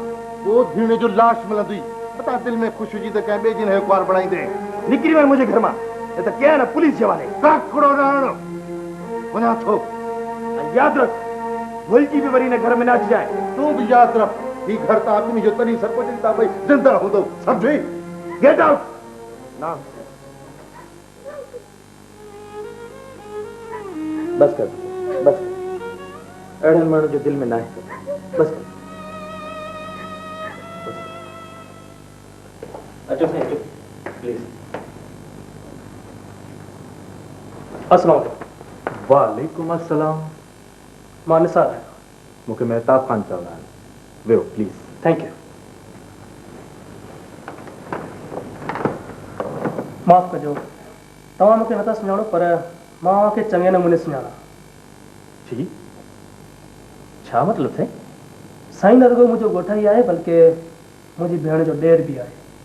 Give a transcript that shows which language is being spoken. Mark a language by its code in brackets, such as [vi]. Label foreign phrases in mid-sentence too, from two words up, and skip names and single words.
[sd] पोइ धीणे जो लाश मिलंदी पता दिलि में ख़ुशि हुजी त कंहिं ॿिए जी न कुआर बणाईंदे निकिरी वञ मुंहिंजे घर मां न त कंहिं न पुलिस जे हवाले काकड़ो रहणो वञा थो ऐं यादि रख भुलिजी बि वरी हिन घर में न अचिजांइ। तूं बि यादि रख ही घर त आदमी जो तॾहिं सरपंच जी भई जिंदा हूंदो सम्झी [en] get out ना [sd] बस कर बस अड़न माण्हू जो दिल में ना है बस कर अचो साईं अचो प्लीज। [ar] السلام عليكم. وعليكم السلام. [sd] मां निसार आहियां। मूंखे महताब खान चवंदा आहिनि वियो प्लीज। [en] thank you. [sd] माफ़ कजो तव्हां मूंखे नथा सुञाणो पर मां खे चङे नमूने सुञाणा। जी छा मतिलबु साईं? साईं न रुगो मुंहिंजो ॻोठ ई आहे बल्कि मुंहिंजी भेण जो ॾेर बि आहे।